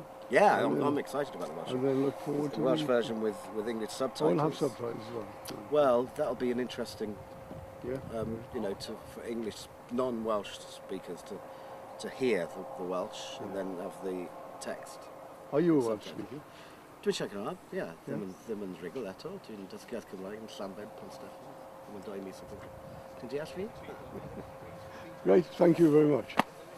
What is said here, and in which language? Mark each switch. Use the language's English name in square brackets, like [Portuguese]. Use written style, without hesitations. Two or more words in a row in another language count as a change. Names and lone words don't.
[English] Yeah, I'm excited about the Welsh version. And then look forward to the Welsh version with English subtitles. We'll have subtitles as well. Well, that'll be an interesting, for English non-Welsh speakers to hear the Welsh and then have the text. Are you a Welsh speaker? [Welsh] Dwi'n siarad, ddim yn rhugl eto. Dwi'n dysgu Cymraeg yn Llanbed, Pont Steffan. Ddim yn 2 mis o gwbl. Ti'n deall fi? [English] Great, thank you very much.